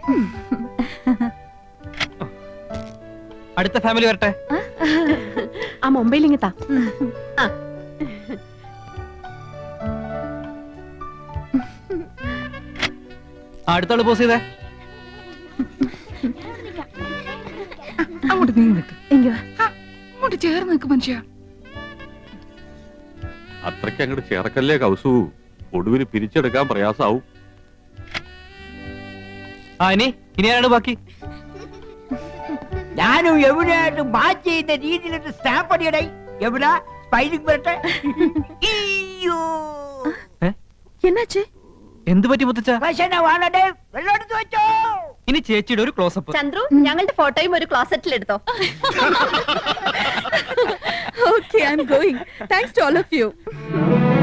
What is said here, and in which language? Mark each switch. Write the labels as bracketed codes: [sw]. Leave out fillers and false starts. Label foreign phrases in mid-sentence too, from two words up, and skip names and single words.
[ml] അടുത്ത ഫാമിലി വരട്ടെ. ആ മൊബൈൽ ഇങ്ങത്താ. അടുത്തോള് പോസ് ചെയ്തേ. അങ്ങോട്ട് നീങ്ങി നിൽക്ക്. [ta] இங்க வா. [ml] അങ്ങോട്ട് ചേർന്ന് നിൽക്ക് മനുഷ്യ. അത്രയ്ക്ക് അങ്ങോട്ട് ചേർക്കല്ലേ കൗസു, ഒടുവിൽ പിരിച്ചെടുക്കാൻ പ്രയാസാവും. ഇനി ആരാണ് ബാക്കി? ഞാനും യമുനയായിട്ട് മാച്ച് ചെയ്യുന്ന രീതിയിലൊരു സ്റ്റാമ്പ് അടിയടേ. യമുന സ്പൈലിംഗ് വരട്ടെ. അയ്യോ [ta] என்னாச்சு? [ml] എന്ത് പറ്റി മുത്തച്ഛ? ഭക്ഷണമാണേ, വെള്ളം എടുത്ത് വെച്ചോ. ഇനി ചേച്ചിയുടെ ഒരു ക്ലോസപ്പ്. ചന്ദ്രു ഞങ്ങളുടെ ഫോട്ടോയും ഒരു ക്ലോസറ്റിൽ എടുത്തോ. [en] Okay, I'm going. Thanks to all of you.